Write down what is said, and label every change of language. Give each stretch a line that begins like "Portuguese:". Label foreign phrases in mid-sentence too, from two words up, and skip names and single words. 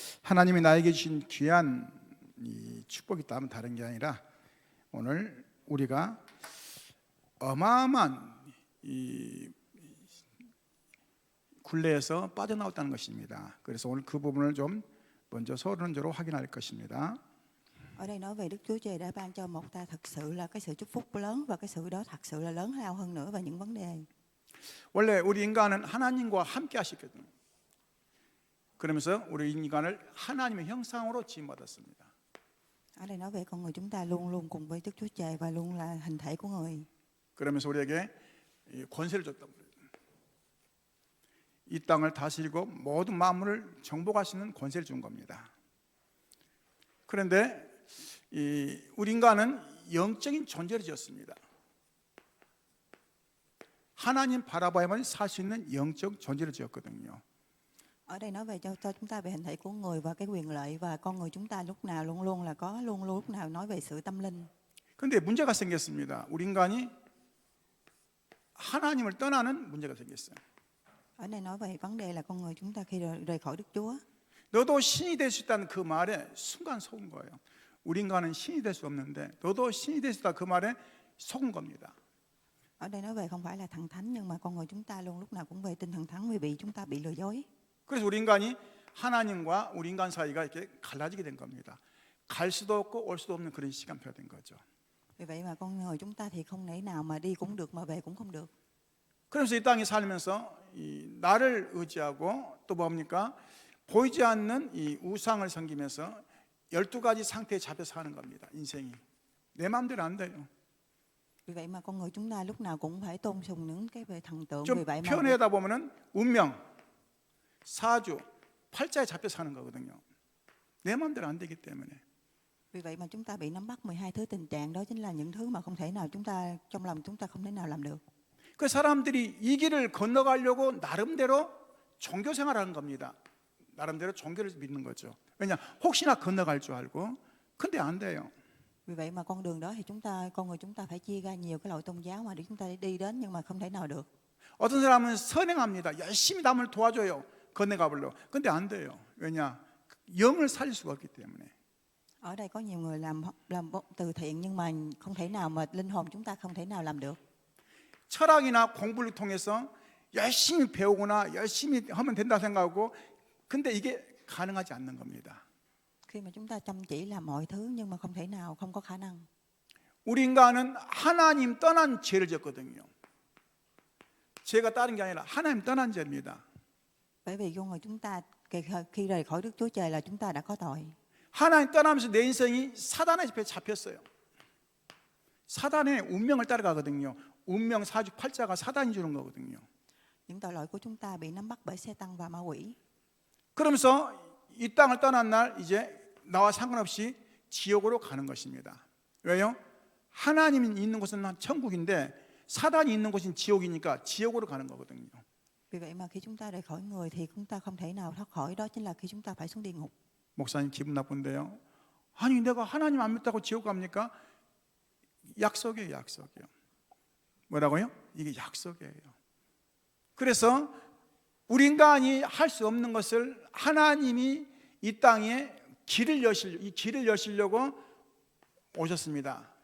Korean: 하나님이 나에게 주신 귀한 이 축복이 있다면 다른 게 아니라 오늘 우리가 어마어마한 이 굴레에서 빠져나왔다는 것입니다. 그래서 오늘 그 부분을 좀 먼저 서론적으로 확인할 것입니다.
Vietnamese: Ở đây nói về Đức Chúa Trời đã ban cho một ta thật sự là cái sự chúc phúc lớn, và cái sự đó thật sự là lớn lao hơn nữa và những vấn đề.
Korean: 원래 우리 인간은 하나님과 함께 하셨거든요. 그러면서 우리 인간을 하나님의 형상으로 지음받았습니다.
Vietnamese: Ở đây nói về con người chúng ta luôn luôn cùng với Đức Chúa Trời và luôn là hình thể của người.
Korean: 그러면서 우리에게 권세를 줬단 말이에요. 이 땅을 다스리고 모든 만물을 정복하시는 권세를 준 겁니다. 그런데 우리 인간은 영적인 존재를 지었습니다. 하나님 바라봐야만 살 수 있는 영적 존재를 지었거든요.
Vietnamese: Ở đây nói về cho chúng ta về hình thể của người và cái quyền lợi, và con người chúng ta lúc nào luôn luôn là có luôn lúc nào nói về sự tâm linh.
Korean: 그런데 문제가 생겼습니다. 우리 인간이 하나님을 떠나는 문제가 생겼어요.
Vietnamese: Ở đây nói về vấn đề là con người chúng ta khi rời khỏi Đức Chúa.
Korean: 너도 신이 될 수 있다는 그 말에 순간 속은 거예요. 우리 인간은 신이 될 수 없는데 너도 신이 될 수 있다 그 말에 속은 겁니다.
Vietnamese: Ở đây nói về không phải là thần thánh, nhưng mà con người chúng ta luôn lúc nào cũng về tin thần thánh, vì bị chúng ta bị lừa dối.
Korean: 그래서 우리 인간이 하나님과 우리 인간 사이가 이렇게 갈라지게 된 겁니다. 갈 수도 없고 올 수도 없는 그런 시간표가 된 거죠.
Vietnamese: Vì vậy mà con người chúng ta thì không thể nào mà đi cũng được mà về cũng không được.
Korean: 그러면서 이 땅에 살면서 나를 의지하고 또 뭡니까? 보이지 않는 이 우상을 섬기면서 12가지 상태에 잡혀 사는 겁니다. 인생이 내 마음대로 안 돼요.
Vietnamese: Vì vậy mà con người chúng ta lúc nào cũng phải tôn sùng những cái về thần tượng.
Korean: 좀
Vietnamese: Vì vậy mà
Korean: 표현하다 보면은 운명, 사주, 팔자에 잡혀 사는 거거든요. 내 마음대로 안 되기 때문에.
Vietnamese: vì vậy mà chúng ta bị nắm bắt 12 thứ tình trạng, đó chính là những thứ mà không thể nào chúng ta trong lòng chúng ta không thể nào làm được.
Korean: 그 사람들이 이 길을 건너가려고 나름대로 종교 생활하는 겁니다. 나름대로 종교를 믿는 거죠. 왜냐? 혹시나 건너갈 줄 알고. 근데 안 돼요.
Vietnamese: Vì vậy mà con đường đó thì con người chúng ta phải chia ra nhiều cái loại tôn giáo mà để chúng ta đi đến, nhưng mà không thể nào được.
Korean: 어떤 사람은 선행합니다. 열심히 남을 도와줘요. 건너가 보려고. 근데 안 돼요. 왜냐? 영을 살릴 수가 없기 때문에.
Vietnamese: Ở đây có nhiều người làm từ thiện, nhưng mà không thể nào mà linh hồn chúng ta không thể nào làm được.
Korean: 철학이나 공부를 통해서 열심히 배우거나 열심히 하면 된다 생각하고 근데 이게 가능하지 않는 겁니다.
Vietnamese: Khi mà chúng ta chăm chỉ làm mọi thứ nhưng mà không thể nào, không có khả năng.
Korean: 우리 인간은 하나님 떠난 죄를 졌거든요. 죄가 다른 게 아니라 하나님 떠난 죄입니다.
Vietnamese: Bởi vì con người chúng ta khi rời khỏi Đức Chúa Trời là chúng ta đã có tội.
Korean: 하나님 떠나면서 내 인생이 사단의 집에 잡혔어요. 사단의 운명을 따라가거든요. 운명, 사주, 팔자가 사단이 주는 거거든요.
Vietnamese: Những tội lỗi của chúng ta bị nắm bắt bởi Satan và ma quỷ.
Korean: 그러면서 이 땅을 떠난 날 이제 나와 상관없이 지옥으로 가는 것입니다. 왜요? 하나님이 있는 곳은 천국인데 사단이 있는 곳은 지옥이니까 지옥으로 가는 거거든요.
Vietnamese: Vì vậy mà khi chúng ta rời khỏi người thì chúng ta không thể nào thoát khỏi, đó chính là khi chúng ta phải xuống địa ngục.
Korean: 목사님 기분 나쁜데요. 아니 내가 하나님 안 믿다고 지옥 갑니까? 약속이에요, 약속이요. 뭐라고요? 이게 약속이에요. 그래서 우리 인간이 할 수 없는 것을 하나님이 이 땅에 길을 여시려고 오셨습니다.